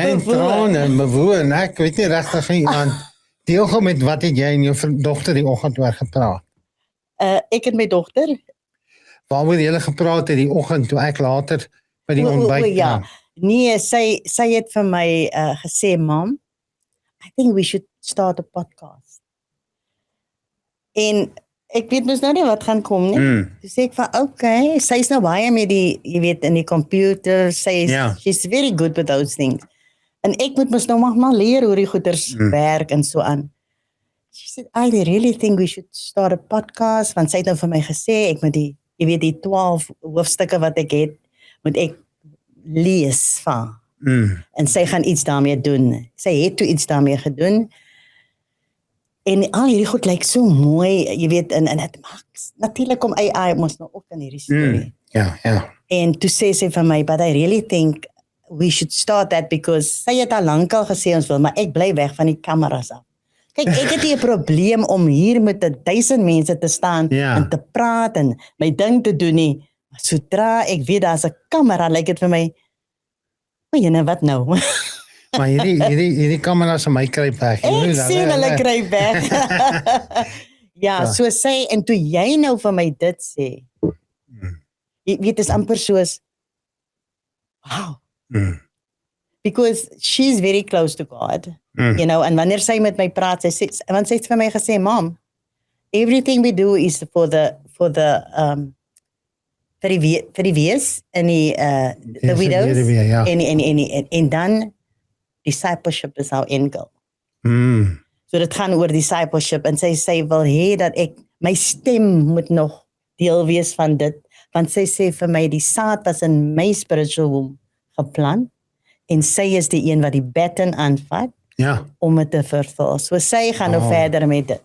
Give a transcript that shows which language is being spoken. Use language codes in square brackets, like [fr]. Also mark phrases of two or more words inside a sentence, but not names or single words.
[af] jy in trane bewoon. Ek weet nie regtig nie aan deelgekom met wat het jy en jou dogter die oggend oor gepraat? Ek en my dogter. Waaroor julle gepraat het die oggend toe ek later by die ontbyt Ja. Nee, sy het vir my gesê, [en] "Mom, I think we should start a podcast." [af] En ek weet mos nou nie wat gaan kom nie. Toe sê ek van, okay, sy's nou baie met die, jy weet, in die computer, [en] she's very good with those things. [af] En ek moet mos nou maar leer hoe die goeders werk en so aan. [en] She said, I really think we should start a podcast, [af] want sy het nou vir my gesê, ek moet die 12 hoofstukke wat ek het, moet ek lees van. En sy gaan iets daarmee doen. Sy het toe iets daarmee gedoen. En al hierdie goed lyk so mooi, jy weet, en dit maak natuurlik kom AI mos nou ook in hierdie storie. Ja. En toe sê sy vir my, [en] but I really think we should start that because [af] sy het al lankal gesê ons wil, maar ek bly weg van die kameras af. Kyk, ek het nie 'n probleem om hier met 1000 mense te staan en te praat en my ding te doen nie. Maar sodra ek weet daar's 'n kamera, lyk dit vir my, o, jy nou wat nou? Maar hierdie kameras aan my kruip weg. Ek sien hulle kruip weg. Ja, so sê, en toe jy nou vir my dit sê, jy weet, is amper soos, wow. [en] Because she's very close to God, you know, [af] en wanneer sy met my praat, want sy het vir my gesê, [en] Mom, everything we do is for the [af] vir die wees en [en] the widows [af] en dan [en] discipleship is our end goal. [af] So dit gaan oor discipleship en sy wil hê dat ek my stem moet nog deel wees van dit, want sy sê vir my die saad was in my [en] spiritual womb [af] geplant en sy is die een wat die baton aanvat om dit te vervul. So sy gaan nou verder met dit.